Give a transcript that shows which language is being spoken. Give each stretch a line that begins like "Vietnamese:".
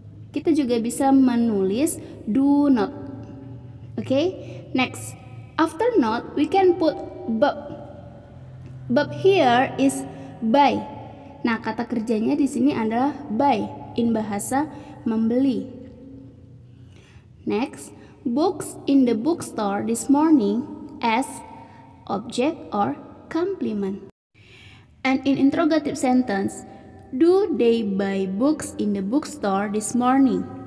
Indonesian: Kita juga bisa menulis do not.
English: Okay, next. After not, we can put verb. Verb here is buy.
Indonesian: Nah, kata kerjanya di sini adalah buy in bahasa membeli.
English: Next, books in the bookstore this morning as object or complement. And in interrogative sentence, do they buy books in the bookstore this morning?